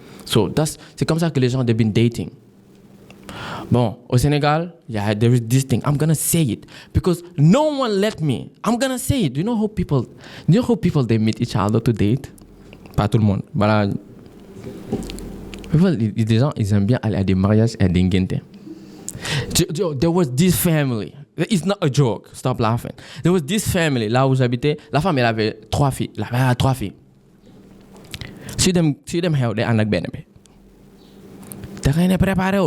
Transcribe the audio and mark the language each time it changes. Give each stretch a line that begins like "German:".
French: So, c'est comme ça que les gens
English: have been dating.
French: Bon, au Sénégal,
English: there is this thing. I'm gonna say it because no one let me. I'm gonna say it. Do you know how people they meet each other to date?
French: Pas tout le monde. Voilà. Des gens, ils aiment bien aller à des mariages et à des ngente.
English: There was this family. It's not a joke. Stop laughing. There was this family
French: là où j'habitais. La femme, elle avait 3 filles. Elle avait 3 filles.
Wolof: Si dem xew day ànd ak benn bi.
French: Te rien n'est préparé.